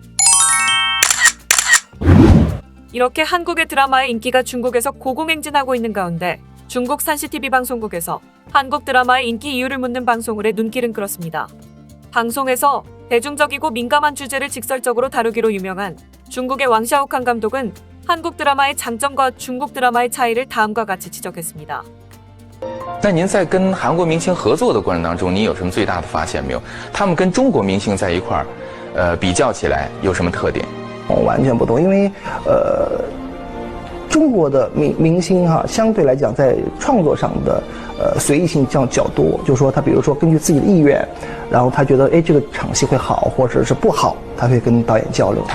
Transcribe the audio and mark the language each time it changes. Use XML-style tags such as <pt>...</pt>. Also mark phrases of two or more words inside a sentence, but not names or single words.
<ko>이렇게 한국의 드라마의 인기가 중국에서 고공행진하고 있는 가운데 중국 산시TV 방송국에서 한국 드라마의 인기 이유를 묻는 방송을 해 눈길은 끌었습니다. 방송에서 대중적이고 민감한 주제를 직설적으로 다루기로 유명한 중국의 왕샤오칸 감독은 한국 드라마의 장점과 중국 드라마의 차이를 다음과 같이 지적했습니다.</ko> <zh>那您在跟韩国明星合作的过程当中，您有什么最大的发现没有？他们跟中国明星在一块儿，比较起来有什么特点？完全不同，因为中国的明星哈，相对来讲在创作上的随意性较多，就是说他比如说根据自己的意愿，然后他觉得这个场戏会好或者是不好，他会跟导演交流，</zh>